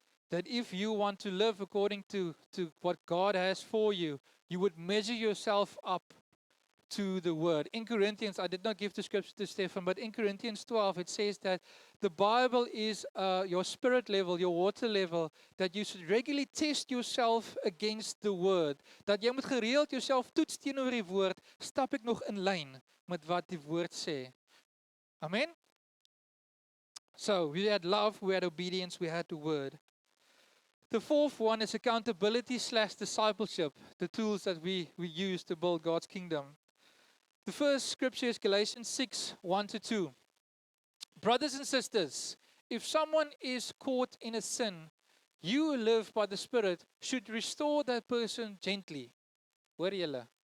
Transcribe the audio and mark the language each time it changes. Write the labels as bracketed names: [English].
[English] That if you want to live according to what God has for you, you would measure yourself up to the word. In Corinthians, I did not give the scripture to Stefan, but in Corinthians 12, it says that the Bible is your spirit level, your water level, that you should regularly test yourself against the word. [Afrikaans] Dat jy moet gereeld jouself toets teenoor die woord, stap ek nog in lyn met wat die woord sê. [English] Amen? So, we had love, we had obedience, we had the word. The fourth one is accountability / discipleship, the tools that we use to build God's kingdom. The first scripture is Galatians 6, 1-2. Brothers and sisters, if someone is caught in a sin, you who live by the Spirit should restore that person gently. [Afrikaans] Hoor julle?